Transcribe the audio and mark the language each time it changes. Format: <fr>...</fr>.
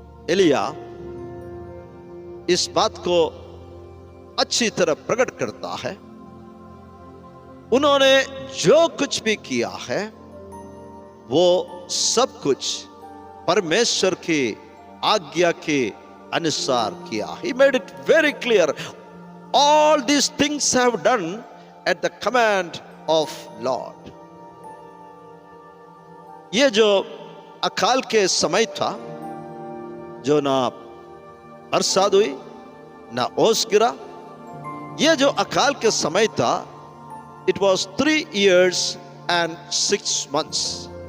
<hi>एलिया इस बात को अच्छी तरह प्रकट करता है। उन्होंने जो कुछ भी किया है वो सब कुछ परमेश्वर की आज्ञा के अनुसार किया।</hi> <en>He made it very clear. All these things have done at the command of Lord.</en> <hi>ये जो अकाल के समय था, जो ना बरसात हुई ना ओस गिरा, ये जो अकाल के समय था,</hi> <en>it was 3 years and 6 months.</en>